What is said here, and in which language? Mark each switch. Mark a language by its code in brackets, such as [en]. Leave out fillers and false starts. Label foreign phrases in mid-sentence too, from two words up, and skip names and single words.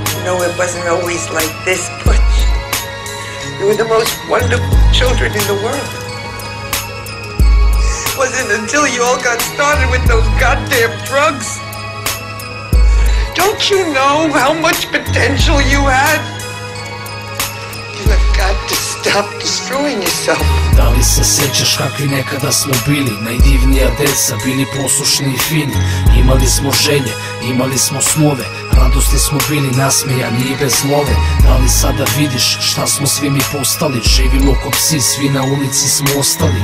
[en] know it wasn't always like this, but you were the most wonderful children in the world. It wasn't until you all got started with those goddamn drugs. Don't you know how much potential you had? You have got to stop destroying yourself. [sr] Da li se sećaš kakvi nekada smo bili? Najdivnija deca, bili poslušni i fini. Imali smo želje, imali smo snove, radosti smo bili nasmejani i bez love. Da li sada vidiš šta smo svi mi postali? Živimo ko psi, svi na ulici smo ostali.